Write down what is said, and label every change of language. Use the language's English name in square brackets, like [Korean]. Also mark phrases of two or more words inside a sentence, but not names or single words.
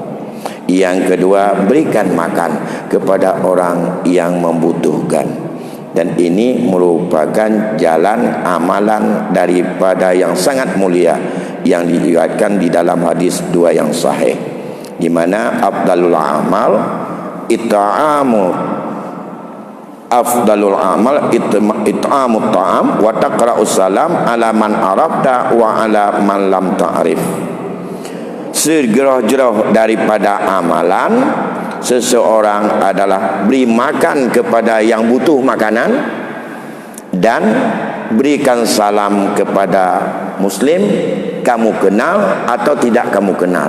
[Indonesian] Yang kedua, berikan makan kepada orang yang membutuhkan. Dan ini merupakan jalan amalan daripada yang sangat mulia, yang diriwayatkan di dalam hadis dua yang sahih, di mana [Arabic] أفضل العمل إطعام الطعام وتقرأ السلام على من عرفت وعلى من لم تعرف. [Indonesian] Segerah-gerah daripada amalan seseorang adalah beri makan kepada yang butuh makanan, dan berikan salam kepada muslim kamu kenal atau tidak kamu kenal.